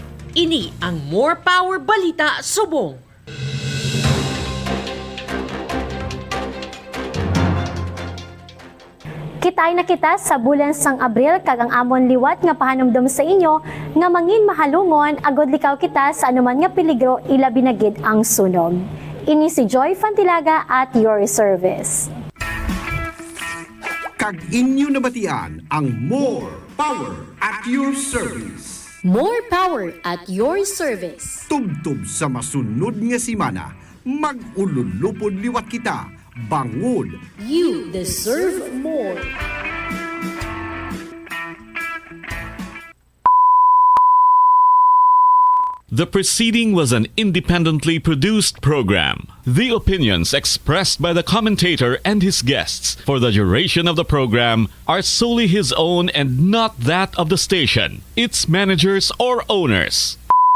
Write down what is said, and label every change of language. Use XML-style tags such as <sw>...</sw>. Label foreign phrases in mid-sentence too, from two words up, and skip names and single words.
<hil>Ini ang More Power Balita Subong. Kitay na kita sa bulan sang Abril kag ang amon liwat nga pahanumdum sa inyo nga mangin mahalungon agod likaw kita sa anuman nga peligro ilabi na gid ang sunog. Ini si Joy Fantilaga</hil> <en>at your service.</en> <hil>Kag inyo nabatian ang More Power</hil> <en>at your service. More power at your service.</en> <hil>Tubtub sa masunod nga simana, mag-ululupod liwat kita, bangod.</hil> <en>You deserve more. The preceding was an independently produced program. The opinions expressed by the commentator and his guests for the duration of the program are solely his own and not that of the station, its managers, or owners.</en>